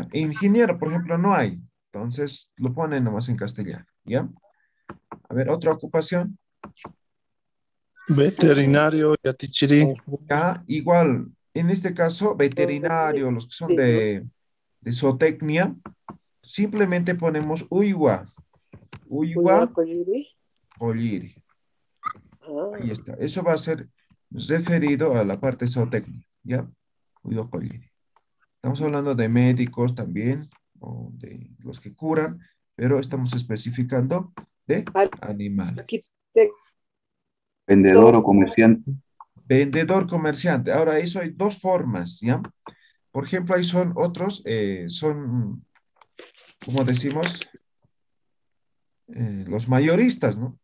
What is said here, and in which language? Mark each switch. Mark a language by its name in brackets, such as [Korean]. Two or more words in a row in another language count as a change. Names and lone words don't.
[Spanish] Ingeniero, por ejemplo, no hay. Entonces, lo ponen nomás en castellano. ¿Ya? A ver, otra ocupación. Veterinario, Yatichiri. Ya, igual, en este caso, veterinario, los que son de zootecnia, simplemente ponemos [Aymara] uywa, uywa, colliri. [Spanish] Ahí está. Eso va a ser referido a la parte zootecnia, ¿ya? [Aymara] Uywa, colliri. [Spanish] Estamos hablando de médicos también, o de los que curan, pero estamos especificando de animal. Vendedor o comerciante. Vendedor, comerciante. Ahora, eso hay dos formas, ¿ya? Por ejemplo, ahí son otros, son, como decimos, los mayoristas, ¿no?